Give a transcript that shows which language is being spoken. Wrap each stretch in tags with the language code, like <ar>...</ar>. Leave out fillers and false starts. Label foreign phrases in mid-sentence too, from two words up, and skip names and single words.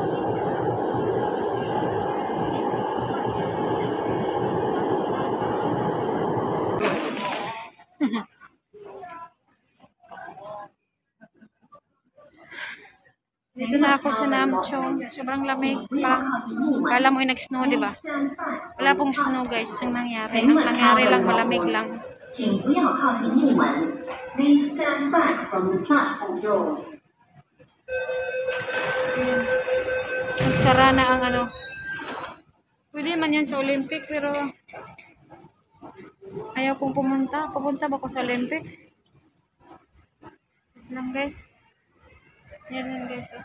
<tl>Dito na ako sa Namchong. Sobrang lamig. Parang, kala mo yung nag-snow, di ba? Wala pong snow, guys. Ang nangyari. Ang nangyari lang, malamig lang.</tl> <zh>请不要靠近木门。</zh> <en>Please stand back from the platform doors.</en> <tl>Nagsara na ang ano. Pwede man yan sa Olympic, pero ayaw kong pumunta. Pupunta ba ko sa Olympic? Lang, guys. Yan guys. Oh.</tl>